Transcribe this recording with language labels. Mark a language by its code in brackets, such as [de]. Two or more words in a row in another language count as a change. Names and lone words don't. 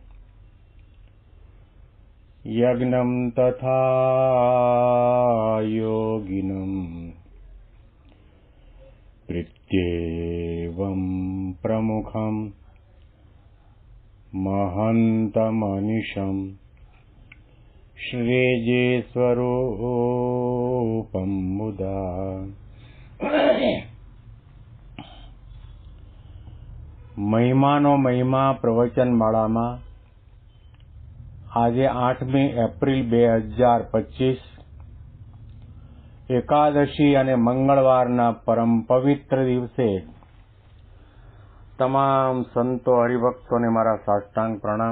[sa] यज्ञं तथा योगिनं प्रत्येवं प्रमुखं महन्तमनिशं श्रीजीस्वरूपं मुदा [gu] મહિમાનો મહિમા પ્રવચનમાળામાં આજે 8મી એપ્રિલ 2025 એકાદશી અને મંગળવારના પરમ પવિત્ર દિવસે તમામ સંતો હરિભક્તોને મારા સાષ્ટાંગ પ્રણામ.